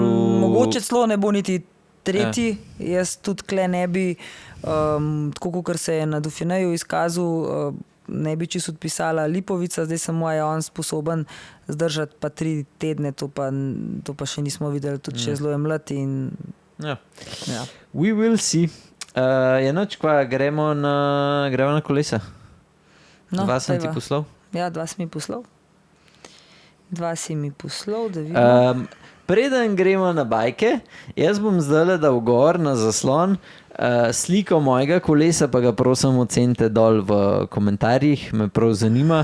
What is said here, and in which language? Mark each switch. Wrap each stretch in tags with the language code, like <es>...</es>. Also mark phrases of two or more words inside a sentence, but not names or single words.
<sl>Mogoče celo ne bo niti tretji. Jaz tudi tle ne bi, tako kot se je na Dauphineju izkazal, ne bi čisto odpisala Lipovica, zdaj samo je on sposoben zdržati pa 3 tedne, to pa še nismo videli, tudi še zelo je mlad in Ja. ja.</sl> <en>We will see.</en> <sl>Je noč, kva gremo na kolesa? No, 2 sem ti dajva. poslal. Ja, 2 si mi poslal. 2 si mi poslal, da vidim. Preden gremo na bajke, jaz bom zdaj dal gor na zaslon sliko mojega kolesa, pa ga prosim ocenite dol v komentarjih, me prav zanima.</sl>